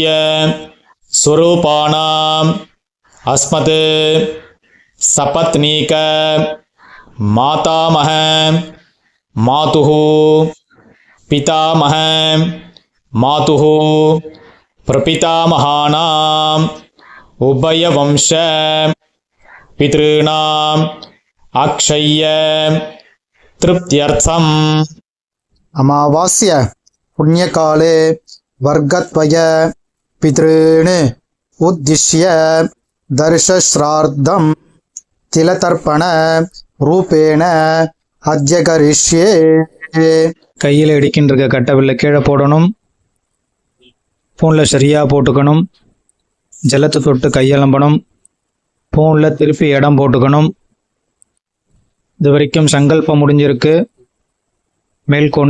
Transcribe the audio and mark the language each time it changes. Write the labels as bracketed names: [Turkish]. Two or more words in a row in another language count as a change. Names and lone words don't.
[Sanskrit] स्वरूपाणाम् अस्मत् सपत्नीक मातामह मातुः पितामह मातुः प्रपितामहानाम् उभयवंश पितृणाम् अक्षय्य तृप्त्यर्थम्. अमावास्य पुण्यकाले वर्गत्वय पितॄन् उद्दिश्य दर्शश्राद्धं तिलतर्पण रूपेण अद्य करिष्ये. [Tamil] கையில் இடிக்கின்ற கட்டவில்லை கீழே போடணும். பூனில் சரியாக போட்டுக்கணும். ஜலத்தை தொட்டு கையலம்பணும். பூனில் திருப்பி இடம் போட்டுக்கணும். இது வரைக்கும் சங்கல்பம் முடிஞ்சிருக்கு. மேல்கொண்டு